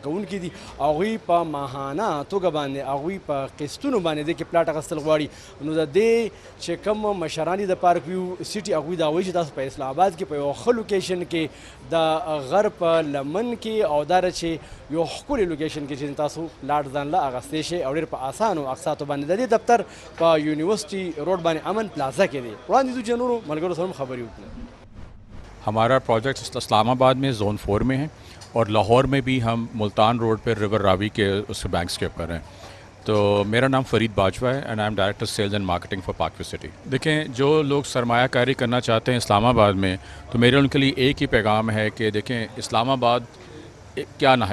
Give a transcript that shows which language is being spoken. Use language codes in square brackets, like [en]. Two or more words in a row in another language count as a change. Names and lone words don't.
[ps] کوونکي دي هغوی په ماهانه توګه باندې هغوی په قسطونو باندې دې کې پلاټ اخیستل غواړي نو د دې چې کوم مشران دي د پارک ویو سټي هغوی دا وایي چې تاسو په اسلام آباد کې په یو ښه لوکیشن کې د غر په لمن کې او دا چې یو ښکلي لوکیشن کې چې تاسو لاټ ځان له اخیستی شئ او ډېر په اسانو اقساطو باندې د دې دفتر په یونیورسټي روډ باندې امن پلازا کې دی وړاندې ځو چې نورو ملګرو سره هم خبرې وکړو [ur] ہمارا پروجیکٹ اسلام آباد میں زون 4 میں ہے اور لاہور میں بھی ہم ملتان روڈ پہ ریور راوی کے اس بینکس کے اوپر ہیں تو میرا نام فرید باجوہ ہے [en] and I am director sales and marketing for Parkview City. [ur] دیکھیں جو لوگ سرمایہ کاری کرنا چاہتے ہیں اسلام آباد میں تو میرے ان کے لیے ایک ہی پیغام ہے کہ دیکھیں اسلام آباد کیا نام ہے.